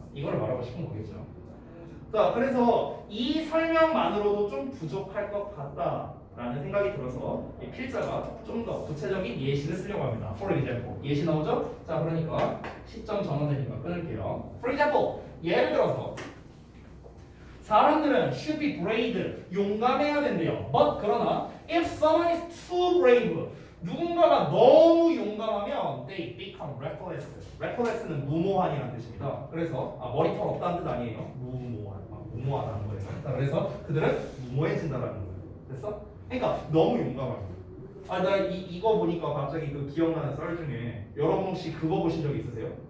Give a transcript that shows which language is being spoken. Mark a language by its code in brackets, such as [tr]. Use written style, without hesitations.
[ko] 이걸 말하고 싶은 거겠죠. 자, 그래서 이 설명만으로도 좀 부족할 것 같다라는 생각이 들어서 이 필자가 좀 더 구체적인 예시를 쓰려고 합니다. [en] For example, [ko] 예시 나오죠? 자, 그러니까 시점 전환되니까 끊을게요. [en] For example, [ko] 예를 들어서 사람들은 [en] should be brave, [ko] 용감해야 된대요. [en] But [ko] 그러나 [en] if someone is too brave, [ko] 누군가가 너무 용감하면 [en] they become reckless. [ko] reckless는 무모한이라는 뜻입니다. 그래서 머리털 없다는 뜻 아니에요. 무모하다는 거예요. 자, 그래서 그들은 무모해진다라는 거예요. 됐어? 그러니까 너무 용감하고. 나 이거 보니까 갑자기 그 기억나는 썰 중에 여러분 혹시 그거 보신 적 있으세요?